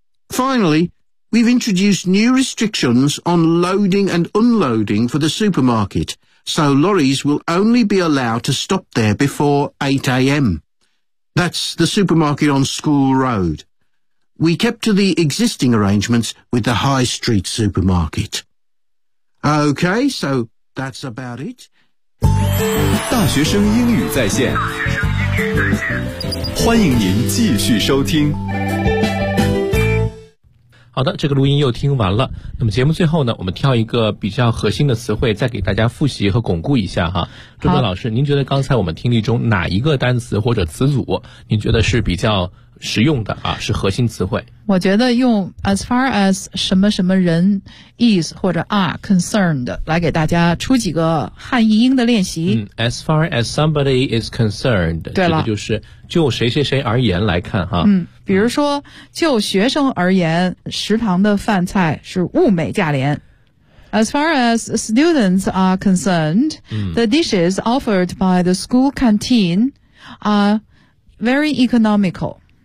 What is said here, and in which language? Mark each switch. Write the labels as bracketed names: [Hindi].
[English] Finally, we've introduced new restrictions on loading and unloading for the supermarket, so lorries will only be allowed to stop there before 8 a.m. That's the supermarket on School Road. We kept to the existing arrangements with the High Street supermarket. OK, so that's about it. [Chinese] 大学生英语在线，欢迎您继续收听。好的，这个录音又听完了。那么节目最后呢，我们挑一个比较核心的词汇，再给大家复习和巩固一下哈。朱哲老师，您觉得刚才我们听力中哪一个单词或者词组，您觉得是比较实用的啊？是核心词汇？我觉得用 [English] as far as [Chinese] 什么什么人 is 或者 [English] are concerned [Chinese] 来给大家出几个汉译英的练习。 [English] 嗯 ，as far as somebody is concerned， [Chinese] 对了，这个就是就谁谁谁而言来看哈。嗯，比如说就学生而言，食堂的饭菜是物美价廉。 [English] As far as students are concerned，the dishes offered by the school canteen are very economical。